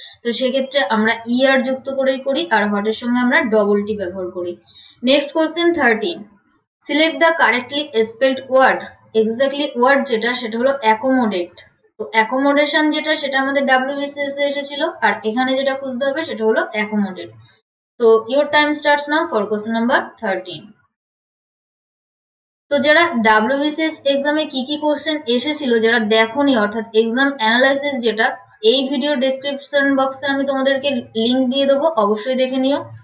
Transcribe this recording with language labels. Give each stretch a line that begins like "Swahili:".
Bangla: তো সেক্ষেত্রে আমরা ইয়ার যুক্ত করেই করি, আর হটের সঙ্গে আমরা ডবল টি ব্যবহার করি। Next question 13, select the correctly spelled word. Exactly word যেটা সেটা হলো অ্যাকোমোডেট। তো অ্যাকোমোডেশন যেটা সেটা আমাদের WBCS এ এসেছিল, আর এখানে যেটা খুঁজতে হবে সেটা হলো accommodate.
English: So your time starts now for question number 13.
Bangla: তো যারা WBCS এক্সামে কি কি কোশ্চেন এসেছিল যারা দেখোনি, অর্থাৎ এক্সাম অ্যানালাইসিস যেটা, এই ভিডিও ডেসক্রিপশন বক্সে আমি তোমাদেরকে লিংক দিয়ে দেবো, অবশ্যই দেখে নিও।